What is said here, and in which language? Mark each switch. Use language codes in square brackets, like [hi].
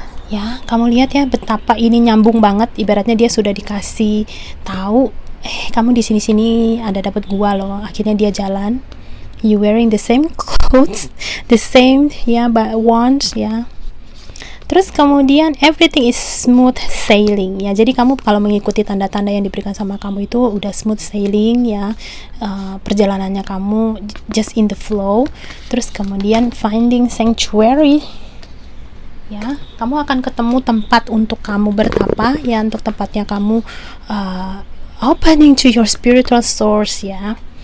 [id] Ya, kamu lihat ya betapa ini nyambung banget. Ibaratnya dia sudah dikasih tahu, kamu di sini-sini ada dapat gua loh. Akhirnya dia jalan. [en] You wearing the same clothes, the same ya, but once ya. [id] Terus kemudian [en] everything is smooth sailing ya. [id] Jadi kamu kalau mengikuti tanda-tanda yang diberikan sama kamu itu udah smooth sailing ya. Perjalanannya kamu [en] just in the flow. [id] Terus kemudian [en] finding sanctuary ya. [id] Kamu akan ketemu tempat untuk kamu bertapa ya, untuk tempatnya kamu [en] opening to your spiritual source [id] ya.